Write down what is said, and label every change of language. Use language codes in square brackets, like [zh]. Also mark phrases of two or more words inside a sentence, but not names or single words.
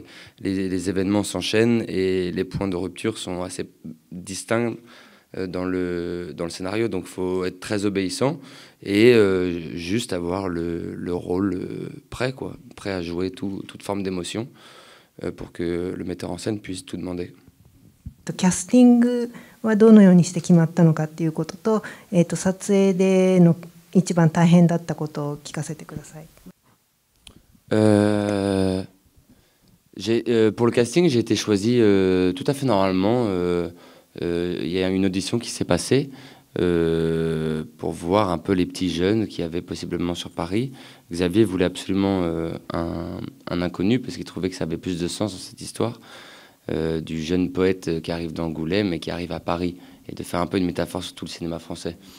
[fr] Les événements s'enchaînent et les points de rupture sont assez distincts dans le scénario, donc il faut être très obéissant et juste avoir le rôle prêt, quoi, prêt à jouer toute forme d'émotion pour que le metteur en scène puisse tout demander. [ja] キャスティングはどのようにして決まったのかっていうことと、撮影での一番大変だったことを聞かせてください。 [fr] Pour le casting, j'ai été choisi tout à fait normalement. Il y a une audition qui s'est passée pour voir un peu les petits jeunes qu'il y avait possiblement sur Paris. Xavier voulait absolument un inconnu parce qu'il trouvait que ça avait plus de sens dans cette histoire du jeune poète qui arrive d'Angoulême et qui arrive à Paris, et de faire un peu une métaphore sur tout le cinéma français.